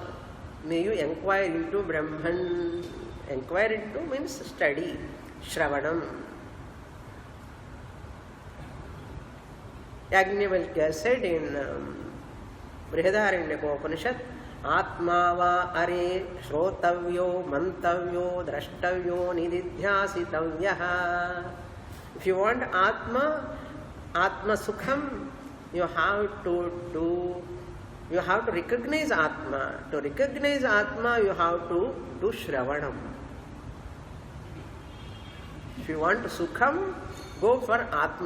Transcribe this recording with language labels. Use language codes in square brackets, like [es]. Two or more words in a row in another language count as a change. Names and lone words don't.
[en] May you inquire into Brahman. Inquire into means study. [sa] Shravanam. Yajnavalkya [en] said in [sa] Brihadaranyaka आत्मा वा अरे श्रोतव्यो मन्तव्यो द्रष्टव्यो निदिध्यासितव्यः. [en] If you want [sa] आत्म सुखम्, [en] you have to recognize Atma. To recognize Atma, you have to do Shravanam. If you want Sukham, go for Atma.